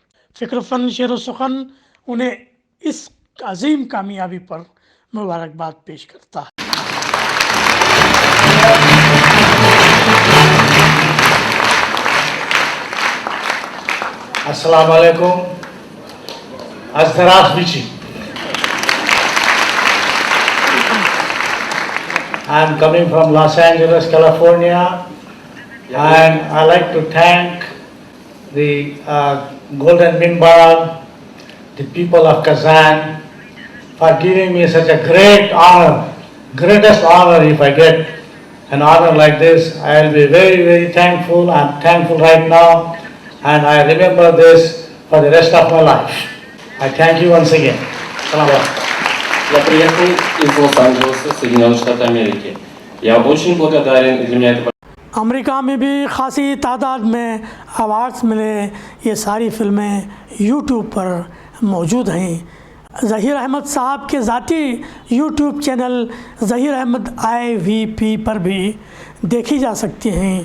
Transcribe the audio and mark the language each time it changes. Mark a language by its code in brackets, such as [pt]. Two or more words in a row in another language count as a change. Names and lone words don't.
[ur] فکر فن شعر و سخن انہیں اس عظیم کامیابی پر مبارکباد پیش کرتا ہے۔ [ar] السلام عليكم. Azdarazvici. [en] I'm coming from Los Angeles, California, and I'd like to thank the Golden Minbar, the people of Kazan, for giving me such a great honor, greatest honor. If I get an honor like this, I'll be very, very thankful. I'm thankful right now. and I remember this for the rest of my life. I thank you once again. [ar] السلام عليكم. [ru] Я приехал из Лос-Анджелеса, Соединенных Штатов Америки. Я очень благодарен, и для меня это [ur] امریکہ میں بھی خاصی تعداد میں ایوارڈز ملے. یہ ساری فلمیں یوٹیوب پر موجود ہیں. ظہیر احمد صاحب کے ذاتی یوٹیوب چینل ظہیر احمد IVP پر بھی دیکھی جا سکتی ہیں.